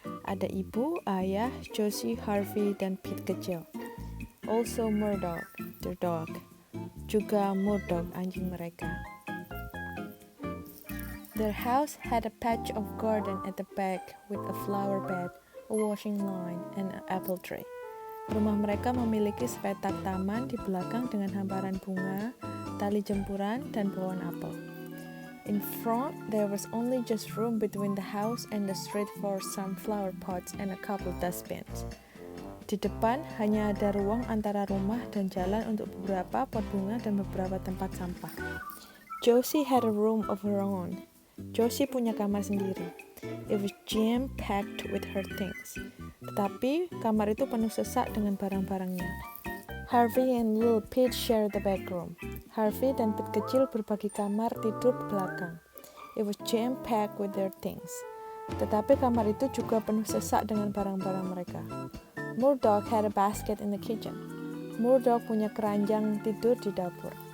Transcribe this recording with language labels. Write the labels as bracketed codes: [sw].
[id] Ada ibu, ayah, Josie, Harvey, dan Pete kecil. [en] Also Murdoch, their dog. [id] Juga Murdoch, anjing mereka. [en] Their house had a patch of garden at the back with a flower bed, a washing line, and an apple tree. [id] Rumah mereka memiliki sepetak taman di belakang dengan hamparan bunga, tali jempuran, dan pohon apel. [en] In front, there was only just room between the house and the street for some flower pots and a couple dustbins. [id] Di depan hanya ada ruang antara rumah dan jalan untuk beberapa pot bunga dan beberapa tempat sampah. [en] Josie had a room of her own. [id] Josie punya kamar sendiri. [en] It was jam-packed with her things. [id] Tetapi kamar itu penuh sesak dengan barang-barangnya. [en] Harvey and little Pete share the bedroom. [id] Harvey dan Pete kecil berbagi kamar tidur di belakang. [en] It was jam-packed with their things. [id] Tetapi kamar itu juga penuh sesak dengan barang-barang mereka. [en] Murdoch had a basket in the kitchen. [id] Murdoch punya keranjang tidur di dapur.